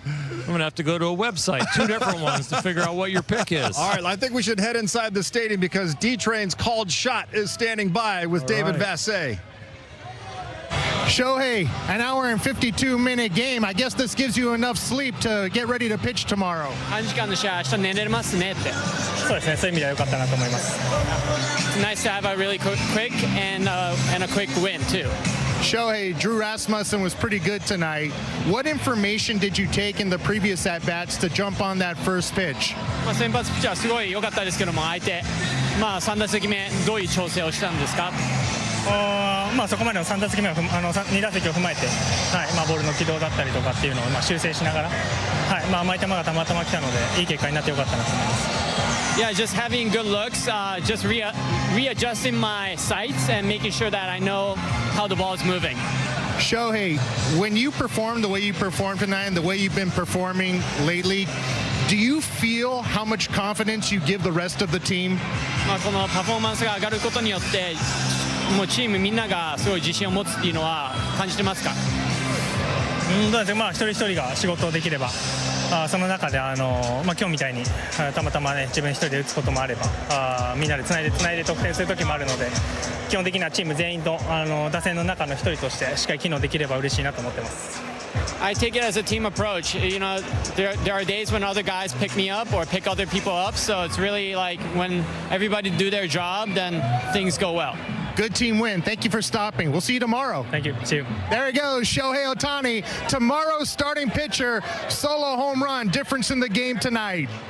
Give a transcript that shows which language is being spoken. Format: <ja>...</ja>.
<en>I'm going to have to go to a website, 2 different ones, to figure out what your pick is. All right, I think we should head inside the stadium because D-Train's called shot is standing by with David Vassay. Shohei, an hour and 52-minute game. I guess this gives you enough sleep to get ready to pitch tomorrow.</en> <ja>短時間の試合、明日寝れますねって。そうですね、そういう意味では良かったなと思います。</ja> <en>It's nice to have a really quick and a quick win too. Shohei, Drew Rasmussen was pretty good tonight. What information did you take in the previous at-bats to jump on that first pitch?</en> <ja>先発ピッチャーすごい良かったですけども、相手、3打席目どういう調整をしたんですか？そこまでの3打席目を2打席を踏まえて、ボールの軌道だったりとかっていうのを修正しながら、甘い球がたまたま来たのでいい結果になってよかったなと思います。</ja> <en>Yeah, just having good looks, just readjusting my sights and making sure that I know how the ball is moving. Shohei, when you perform the way you performed tonight and the way you've been performing lately, do you feel how much confidence you give the rest of the team?</en> <ja>このパフォーマンスが上がることによって、もうチームみんながすごい自信を持つっていうのは感じてますか？どうですか、一人一人が仕事をできれば、その中で今日みたいにたまたまね自分一人で打つこともあれば、みんなでつないで得点する時もあるので、基本的にはチーム全員と打線の中の一人としてしっかり機能できれば嬉しいなと思ってます。</ja> <en>I take it as a team approach. You know, there are days when other guys pick me up or pick other people up, so it's really like when everybody do their job, then things go well. Good team win. Thank you for stopping. We'll see you tomorrow. Thank you. See you. There he goes, Shohei Ohtani, tomorrow's starting pitcher, solo home run, difference in the game tonight.</en>